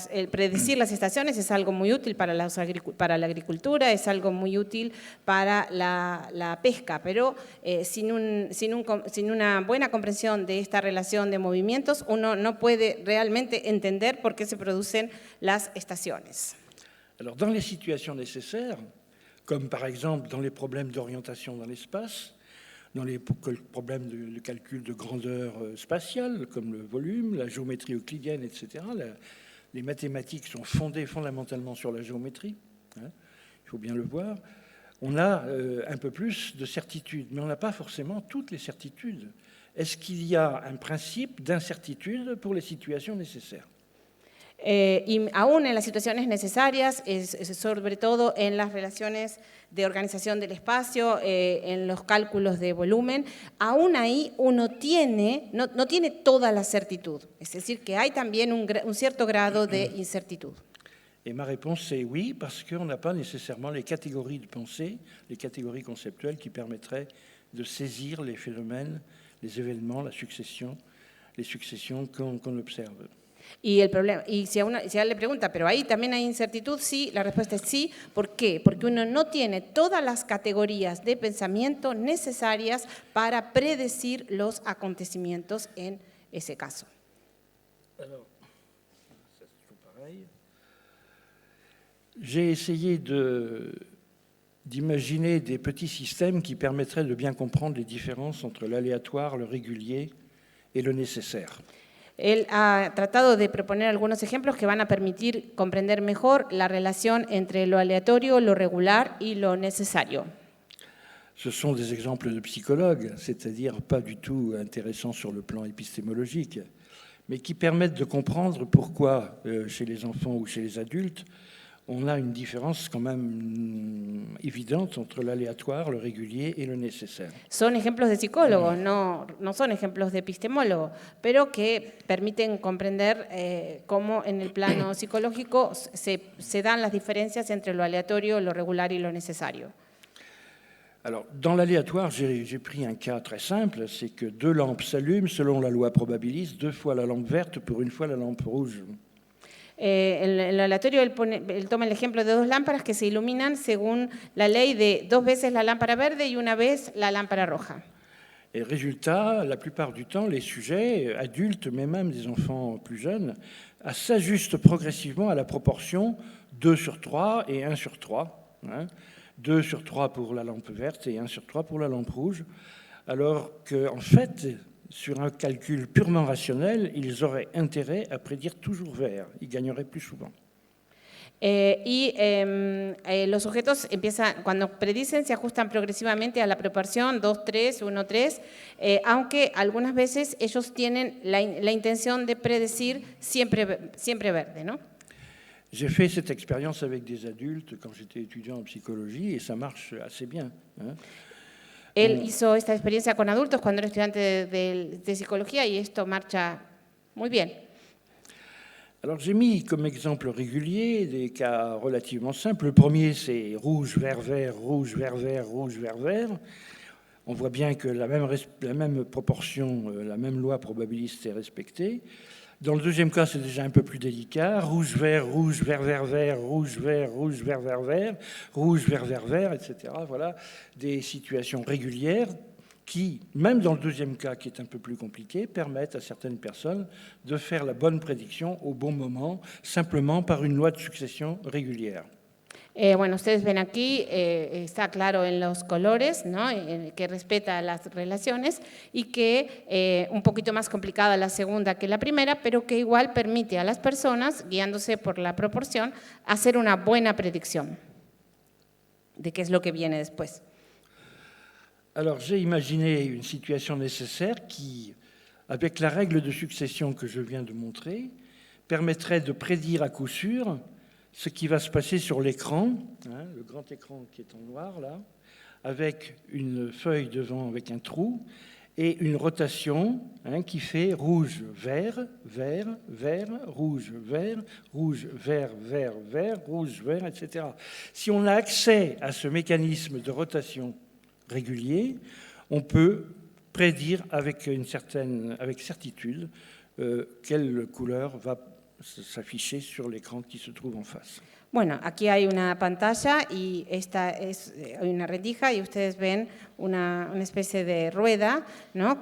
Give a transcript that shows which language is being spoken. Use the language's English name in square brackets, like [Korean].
[Spanish] Predecir las estaciones es algo muy útil para la agricultura, es algo muy útil para la pesca, pero sin una buena comprensión de esta relación de movimientos, uno no puede realmente entender por qué se producen las estaciones. [French] Alors, dans les situations nécessaires, comme par exemple dans les problèmes d'orientation dans l'espace, dans les problèmes de calcul de grandeur spatiale, comme le volume, la géométrie euclidienne, etc. Les mathématiques sont fondées fondamentalement sur la géométrie, hein, il faut bien le voir. On a un peu plus de certitude, mais on n'a pas forcément toutes les certitudes. Est-ce qu'il y a un principe d'incertitude pour les situations nécessaires ? [Spanish] Y aún en las situaciones necesarias, sobre todo en las relaciones de organización del espacio, en los cálculos de volumen, aún ahí uno no tiene toda la certitud. Es decir, que hay también un cierto grado de incertidumbre. [French] Et ma réponse c'est oui, parce qu'on n'a pas nécessairement les catégories de pensée, les catégories conceptuelles qui permettraient de saisir les phénomènes, les événements, les successions qu'on observe. [Spanish] Y si a él le pregunta, ¿pero ahí también hay incertidumbre? Sí, la respuesta es sí. ¿Por qué? Porque uno no tiene todas las categorías de pensamiento necesarias para predecir los acontecimientos en ese caso. [French] Alors, c'est toujours pareil. J'ai essayé d'imaginer des petits systèmes qui permettraient de bien comprendre les différences entre l'aléatoire, le régulier et le nécessaire. [Spanish] Él ha tratado de proponer algunos ejemplos que van a permitir comprender mejor la relación entre lo aleatorio, lo regular y lo necesario. [French] Ce sont des exemples de psychologues, c'est-à-dire pas du tout intéressants sur le plan épistémologique, mais qui permettent de comprendre pourquoi, chez les enfants ou chez les adultes, on a une différence quand même évidente entre l'aléatoire, le régulier et le nécessaire. [Spanish] Son ejemplos de psicólogos, no son ejemplos de epistemólogos, pero que permiten comprender cómo en el plano psicológico se dan las diferencias entre lo aleatorio, lo regular y lo necesario. [French] Alors, dans l'aléatoire, j'ai pris un cas très simple, c'est que 2 lampes s'allument selon la loi probabiliste, 2 fois la lampe verte pour 1 fois la lampe rouge. [Spanish] En lo aleatorio él toma el ejemplo de 2 lámparas que se iluminan según la ley de 2 veces la lámpara verde y 1 vez la lámpara roja. [French] Et résultat, la plupart du temps, les sujets, adultes, mais même des enfants plus jeunes, s'ajustent progressivement à la proportion 2 sur 3 et 1 sur 3. Hein, 2 sur 3 pour la lampe verte et 1 sur 3 pour la lampe rouge, alors qu'en fait, sur un calcul purement rationnel, ils auraient intérêt à prédire toujours vert. Ils gagneraient plus souvent. [Spanish] Los sujetos empiezan, cuando predicen, se ajustan progresivamente a la proporción 2, 3, 1, 3, aunque algunas veces ellos tienen la intención de predecir siempre verde, ¿no? [French] J'ai fait cette expérience avec des adultes quand j'étais étudiant en psychologie et ça marche assez bien. Hein. [Spanish] Él hizo esta experiencia con adultos cuando era estudiante de psicología y esto marcha muy bien. [French] Alors j'ai mis comme exemple régulier des cas relativement simples. Le premier, c'est rouge, vert, vert, rouge, vert, vert, rouge, vert, vert. On voit bien que la même proportion, la même loi probabiliste est respectée. Dans le deuxième cas, c'est déjà un peu plus délicat. Rouge, vert, vert, vert, vert, rouge, vert, vert, vert, rouge, vert, vert, etc. Voilà des situations régulières qui, même dans le deuxième cas, qui est un peu plus compliqué, permettent à certaines personnes de faire la bonne prédiction au bon moment, simplement par une loi de succession régulière. [Spanish] Bueno, ustedes ven aquí, está claro en los colores, ¿no? Que respeta las relaciones y que un poquito más complicada la segunda que la primera, pero que igual permite a las personas, guiándose por la proporción, hacer una buena predicción de qué es lo que viene después. [French] Alors, j'ai imaginé une situation nécessaire qui, avec la règle de succession que je viens de montrer, permettrait de prédire à coup sûr ce qui va se passer sur l'écran, hein, le grand écran qui est en noir là, avec une feuille devant avec un trou et une rotation hein, qui fait rouge, vert, vert, vert, rouge, vert, rouge, vert, vert, vert, rouge, vert, etc. Si on a accès à ce mécanisme de rotation régulier, on peut prédire avec certitude quelle couleur va s'afficher sur l'écran qui se trouve en face. [Spanish] Bueno, aquí hay una pantalla y esta es una rendija y ustedes ven una especie de rueda, ¿no?